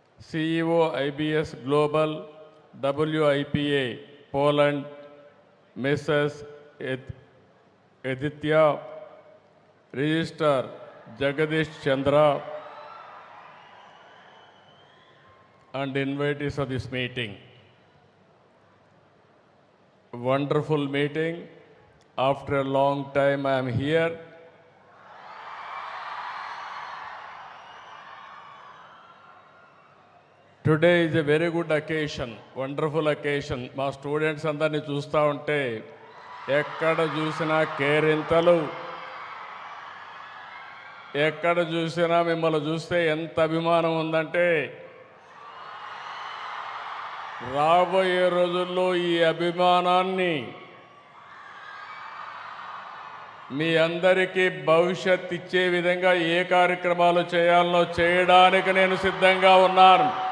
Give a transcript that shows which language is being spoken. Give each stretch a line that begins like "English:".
English: CEO IBS global WIPA Poland Mrs Aditya, Registrar Jagadish Chandra, and invitees of this meeting. Wonderful meeting. After a long time I am here. Today is a very good occasion, wonderful occasion.
Telugu: మా students అందరినీ చూస్తూ ఉంటే ఎక్కడ చూసినా కేరింతలు, ఎక్కడ చూసినా మిమ్మల్ని చూస్తే ఎంత అభిమానం ఉందంటే, రాబోయే రోజుల్లో ఈ అభిమానాన్ని మీ అందరికీ భవిష్యత్ ఇచ్చే విధంగా ఏ కార్యక్రమాలు చేయాలనో చేయడానికి నేను సిద్ధంగా ఉన్నాను.